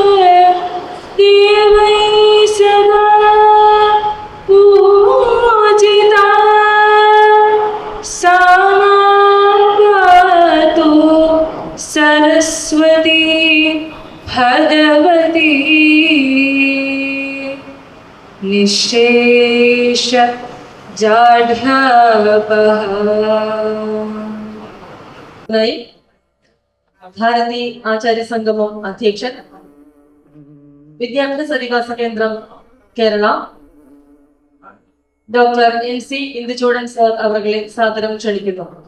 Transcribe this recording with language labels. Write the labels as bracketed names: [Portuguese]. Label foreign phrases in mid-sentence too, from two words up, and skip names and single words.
[Sanskrit] देवैः सदा पूजिता सा मातु सरस्वती भगवती निःशेष [Malayalam] ഭാരതി ആചാര്യ സംഗമം അധ്യക്ഷൻ, വിദ്യാഭ്യാസ വികാസ കേന്ദ്രം കേരള ഡോക്ടർ MC ഇന്ദുചൂടൻ സാർ അവരെ സാദരം ക്ഷണിക്കുന്നു.